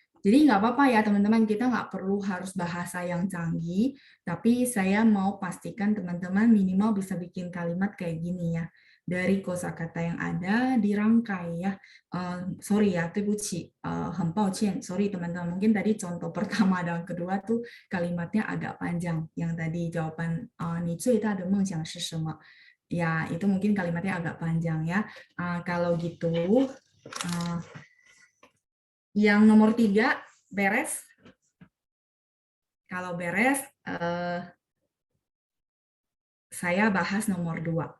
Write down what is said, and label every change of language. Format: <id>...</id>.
<id>Jadi nggak apa-apa ya teman-teman, kita nggak perlu harus bahasa yang canggih, tapi saya mau pastikan teman-teman minimal bisa bikin kalimat kayak gini ya. Dari kosakata yang ada dirangkai ya. Sorry ya,</id> <zh>对不起, 很抱歉,</zh> <id>sorry teman-teman. Mungkin tadi contoh pertama dan kedua tuh kalimatnya agak panjang. Yang tadi jawaban</id> <zh>你最大的梦想是什么?</zh> <id>Ya, itu mungkin kalimatnya agak panjang ya. Kalau gitu, yang nomor 3 beres. Kalau beres, saya bahas nomor 2.</id>